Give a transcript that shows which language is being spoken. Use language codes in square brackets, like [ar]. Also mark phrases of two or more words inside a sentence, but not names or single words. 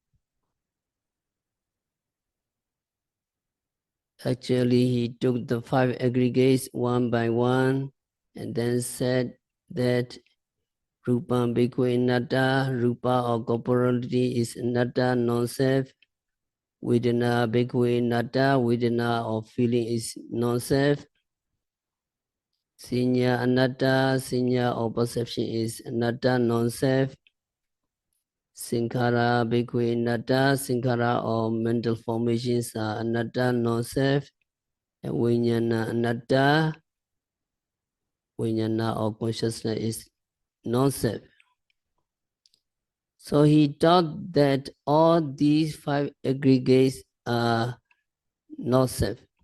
[en] Actually, he took the 5 aggregates one by one and then said that [pi] Rupam Bhikkhu anatta, [en] Rupa or corporality is anatta, non-self. [pi] Vedana Bhikkhu anatta, [en] Vedana or feeling is non-self. [pi] Sinya anatta, [en] sinya or perception is anatta, non-self. [pi] Sankhara Bhikkhu anatta, [en] sankhara or mental formations are anatta, non-self. And [pi] Vijnana anatta, [en] Vijnana or consciousness is non-self. So he taught that all these 5 aggregates are not self.